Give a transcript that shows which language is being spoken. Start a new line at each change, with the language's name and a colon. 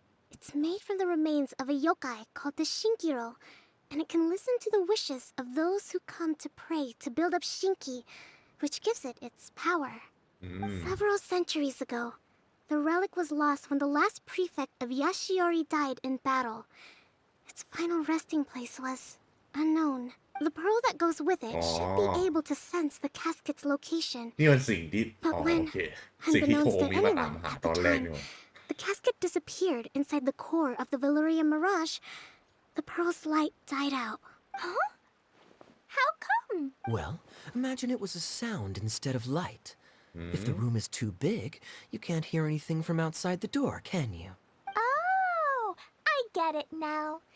English: It's made from the remains of a yokai called the Shinkiro, and it can listen to the wishes of those who come to pray to build up Shinki, which gives it its power. Several centuries ago, the relic was lost when the last prefect of Yashiori died in battle. Its final resting place was unknown. The pearl that goes with it should be able to sense the casket's location.
Thai: นี่มันสิ่งที่อ๋อโอเคสิ่งที่โทมีมาตามหาตอนแรกนี่หว่า
English: The casket disappeared inside the core of the Valyria Mirage. The pearl's light died out. Huh? How come? Well, imagine it was a sound instead of light. If the room is too big, you can't hear anything from outside the door, can you? Oh, I get it now.